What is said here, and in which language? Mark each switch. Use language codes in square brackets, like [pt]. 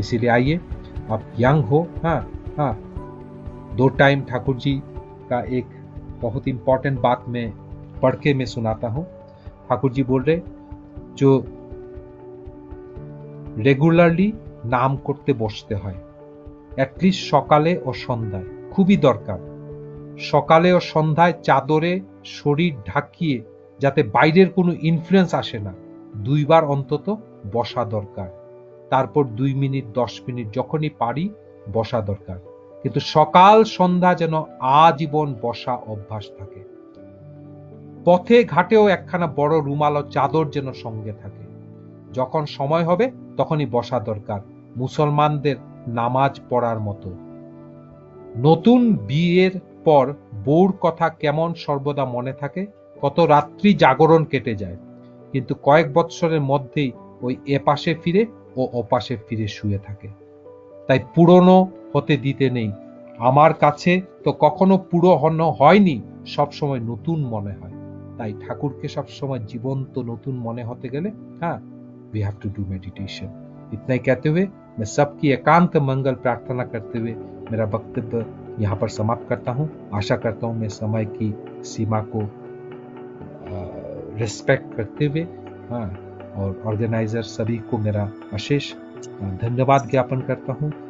[hi] इसीलिए आइए, आप यंग हो, हाँ हाँ, 2 टाइम ठाकुर जी का एक बहुत इंपॉर्टेंट बात मैं पढ़ के मैं सुनाता हूँ। ठाकुर जी बोल रहे, जो रेगुलारली नाम करते बसते [bn] হয়, অ্যাটলিস্ট সকালে ও সন্ধ্যায়, খুবই দরকার। সকালে ও সন্ধ্যায় চাদরে শরীর ঢাকিয়ে যাতে বাইরের কোনো ইনফ্লুয়েন্স আসে না, 2 বার অন্তত বসা দরকার। তারপর 2 মিনিট 10 মিনিট যখনই পারি বসা দরকার, কিন্তু সকাল সন্ধ্যা যেন আজীবন বসা অভ্যাস থাকে। পথে ঘাটেও একখানা বড় রুমাল ও চাদর যেন সঙ্গে থাকে। যখন সময় হবে তখনই বসা দরকার, মুসলমানদের নামাজ পড়ার মতো। নতুন বিয়ের পর বউর কথা কেমন সর্বদা মনে থাকে, কত রাত্রি জাগরণ কেটে যায়, কিন্তু কয়েক বৎসরের মধ্যেই ওই এপাশে ফিরে ও ওপাশে ফিরে শুয়ে থাকে। তাই পুরনো হতে দিতে নেই। আমার কাছে তো কখনো পুরনো হয়নি, সবসময় নতুন মনে হয়। তাই ঠাকুরকে সবসময় জীবন্ত নতুন মনে হতে গেলে, हाँ, [en] we have to do meditation। [hi] इतना ही कहते हुए मैं सबकी एकांत मंगल प्रार्थना करते हुए मेरा वक्तव्य यहाँ पर समाप्त करता हूँ। आशा करता हूँ मैं समय की सीमा को रिस्पेक्ट करते हुए, हाँ, और ऑर्गेनाइजर सभी को मेरा अशेष धन्यवाद ज्ञापन करता हूँ।